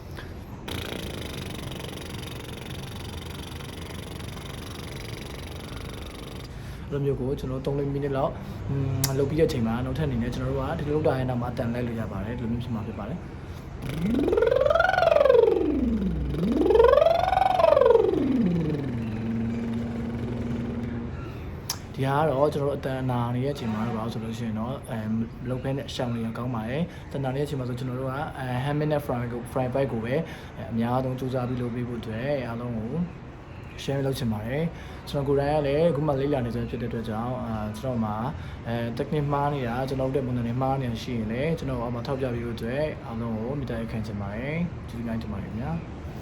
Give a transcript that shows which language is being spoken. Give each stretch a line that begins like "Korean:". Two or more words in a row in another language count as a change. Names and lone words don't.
Burmese: လိုမျိုးကိုကျွန်တော်3မိနစ်လောက်လုပ်ပြီးတဲ့အချိန်မှာနောက်ထပ်အနေနဲ့ကျွန်တော်တို့ကဒီလိုလုပ်တာရင်တော့မှတန်လိုက်လို့ရပါတယ်ဒီလိုမျိုးဖြစ်မှာဖြစ်ပါတယ် ဒီကတော့ကျွန်တော်တို့အတန်နာနေတဲ့အချိန်မှာတော့ဆိုလို့ရှိရင်တော့လုတ်ဖဲနဲ့ရှောင်းနေ ရကောင်းပါတယ်တန်နာနေတဲ့အချိန်မှာဆိုကျွန်တော်တို့က
English: ham and fry bite
Burmese: ကိုပဲအများဆုံးစူးစမ်းပြီးလုပ်ပေးဖို့အတွက်အားလုံးကို share လုပ်ချင်ပါတယ်ကျွန်တော်ကိုယ်တိုင်ကလည်းအခုမှလေ့လာနေကြဖြစ်တဲ့အတွက်ကြောင့်ကျွန်တော်မှာtechnique မှားနေတာကျွန်တော်တို့ပုံစံတွေမှားနေတာရှိရင်လည်းကျွန်တော်အောက်မှာထောက်ပြပေးဖို့အတွက်အားလုံးကိုမေတ္တာရပ်ခံချင်ပါတယ်ကျေးဇူးများတင်ပါတယ်ခင်ဗျာ